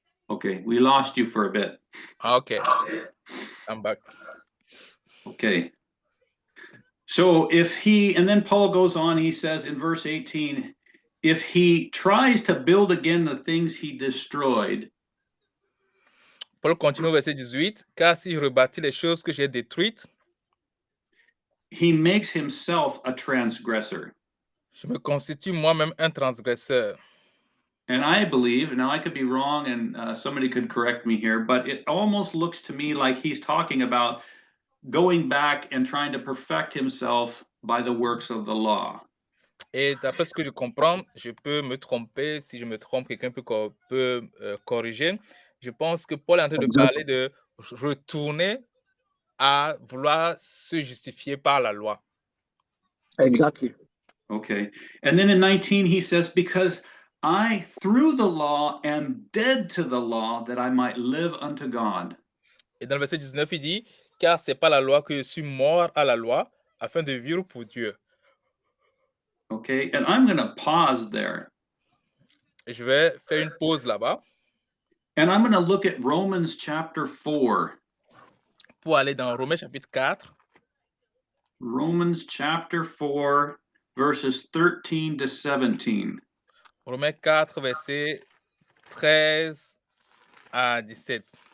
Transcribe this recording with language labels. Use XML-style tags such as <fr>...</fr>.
<en>Okay, we lost you for a bit. Okay, I'm back. Okay. So and then Paul goes on, he says in verse 18, if he tries to build again the things he destroyed.</en> <fr>Paul continue au verset 18, car s'il rebâtit les choses que j'ai détruites,</fr> <en>he makes himself a transgressor.</en> <fr>Je me constitue moi-même un transgresseur.</fr> <en>And I believe, now I could be wrong and somebody could correct me here, but it almost looks to me like he's talking about going back and trying to perfect himself by the works of the law.</en> <fr>Et d'après ce que je comprends, je peux me tromper. Si je me trompe, quelqu'un peut corriger. Je pense que Paul est en train de parler de retourner à vouloir se justifier par la loi.</fr> <en>Exactly. Okay. And then in 19, he says, because I, through the law, am dead to the law that I might live unto God.</en> <fr>Et dans le verset 19, il dit, car c'est pas la loi que je suis mort à la loi, afin de vivre pour Dieu.</fr> <en>Okay, and I'm going to pause there.</en> <fr>Et je vais faire une pause là-bas.</fr> <en>And I'm going to look at Romans chapter 4.</en> <fr>Pour aller dans Romains chapitre 4.</fr> <en>Romans chapter 4, verses 13 to 17.</en> <fr>Romains 4, versets 13 à 17.</fr>